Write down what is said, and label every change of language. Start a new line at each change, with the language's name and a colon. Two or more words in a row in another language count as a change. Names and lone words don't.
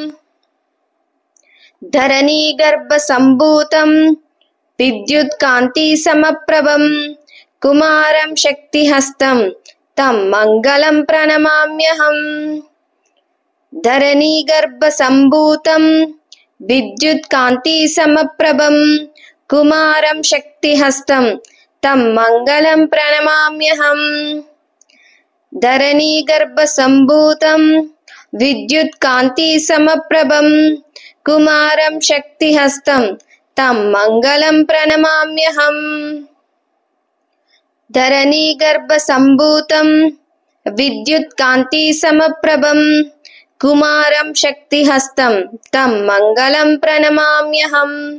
Sanskrit: ధరణీ గర్భ సంభూతం విద్యుత్ కాంతి సమప్రభం కుమారం శక్తిహస్తం తం మంగళం ప్రణమామ్యహం. ధరణీ గర్భ సంభూతం విద్యుత్ కాంతి సమప్రభం కుమారం శక్తిహస్తం తం మంగళం ప్రణమామ్యహం. धरणीगर्भसम्भूतं विद्युत्कान्तिसमप्रभं कुमारं शक्तिहस्तं तं मङ्गलं प्रणमाम्यहम् धरणीगर्भसम्भूतं विद्युत्कान्तिसमप्रभं कुमारं शक्तिहस्तं तं मङ्गलं प्रणमाम्यहम्